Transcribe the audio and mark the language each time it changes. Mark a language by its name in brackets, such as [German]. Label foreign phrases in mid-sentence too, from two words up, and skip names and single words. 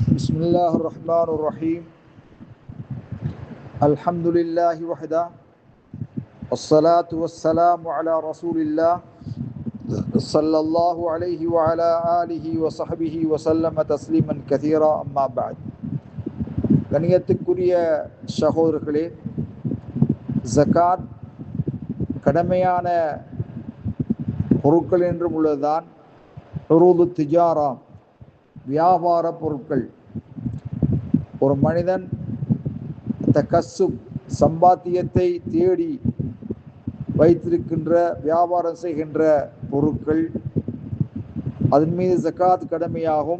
[Arabic] بسم الله الرحمن الرحيم الحمد لله وحده والصلاة والسلام على رسول الله صلى الله عليه وعلى آله وصحبه وسلم تسليما كثيرا أما بعد [Tamil] கண்ணியத்துக்குரிய சகோதரர்களே, ஜகாத் கடமையான பொருட்கள் என்றும் உள்ளதுதான். [Arabic] عروض التجارة, [Tamil] வியாபார பொருட்கள். ஒரு மனிதன் தகஸ்ஸுப், சம்பாத்தியத்தை தேடி வைத்திருக்கின்ற, வியாபாரம் செய்கின்ற பொருட்கள், அதன் மீது ஜகாத் கடமையாகும்.